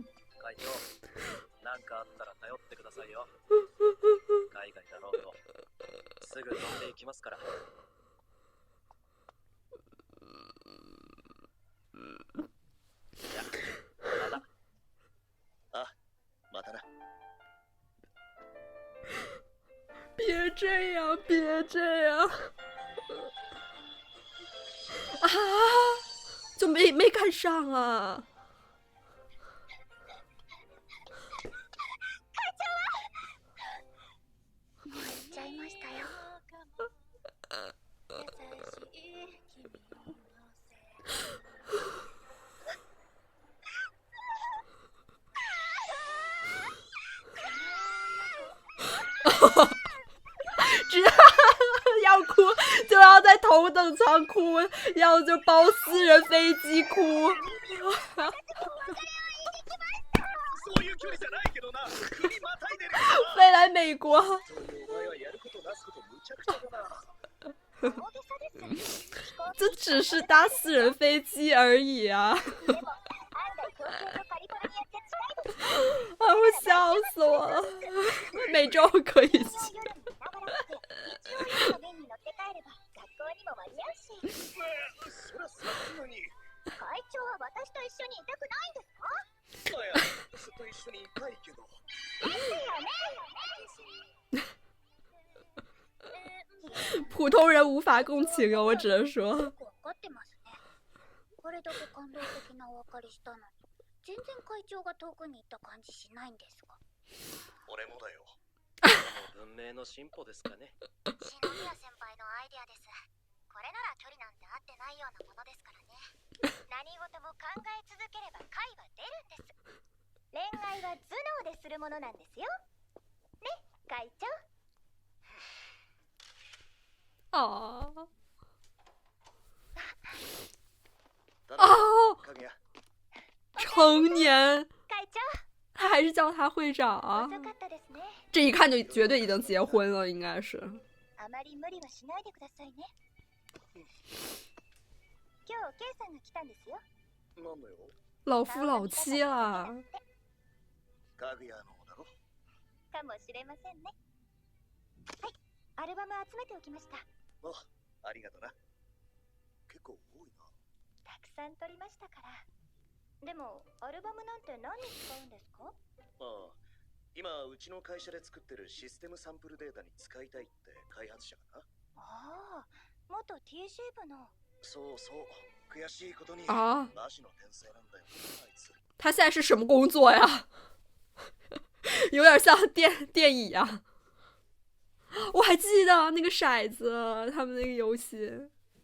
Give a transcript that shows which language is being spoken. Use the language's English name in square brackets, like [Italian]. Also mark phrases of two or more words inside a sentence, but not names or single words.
[Japanese] 会長、なんかあったら頼ってくださいよ。海外だろうとすぐ飛んでいきますから。じゃあ、また。あ、またな。 [Chinese] 别这样，别这样。啊，就没赶上啊。 [Japanese] もう行っちゃいましたよ。 [Chinese] 只要哭就要在头等舱哭，要就包私人飞机哭。 [Japanese] そういう距離じゃないけどな。国またいでる。 [Chinese] 飞来美国。 [Japanese] お前はやることなすことむちゃくちゃだな。 [Chinese] 这只是搭私人飞机而已啊！啊，我笑死我了！每周可以去。 [Japanese] そりゃそうなのに。会長は私と一緒にいたくないんですか。いや、ずっと一緒にいたいけど。 [Chinese] 普通人无法共情啊，我只能说。 [Japanese] 分かってますね。これだけ感動的なお別れしたのに、全然会長が遠くに行った感じしないんですか。俺もだよ。文明の進歩ですかね。篠宮先輩のアイデアです。これなら距離なんて合ってないようなものですからね。何事も考え続ければ解は出るんです。恋愛は頭脳でするものなんですよ。ね、会長。 [Chinese] 啊哦，哦， [Japanese] かぐや。 [Chinese] 成年， [Japanese] 会長、 [Chinese] 他还是叫他会长啊！ [Japanese] 遅かったですね。 [Chinese] 这一看就绝对已经结婚了，应该是。 [Japanese] あまり無理はしないでくださいね。今日、ケイさんが来たんですよ。なんだよ。 [Chinese] 老夫老妻啦。 [Japanese] かぐやのだろ。かもしれませんね。はい、アルバム集めておきました。ありがとな。結構多いな。たくさん撮りましたから。でも、アルバムなんて何に使うんですか？ああ、今うちの会社で作ってるシステムサンプルデータに使いたいって開発者がな。ああ、元 TC 部の。そうそう、悔しいことに [Chinese] 啊， [Japanese] マジの天才なんだよな、あいつ。 [Chinese] 他现在是什么工作呀？有点像电椅啊。我还记得那个骰子，他们那个游戏。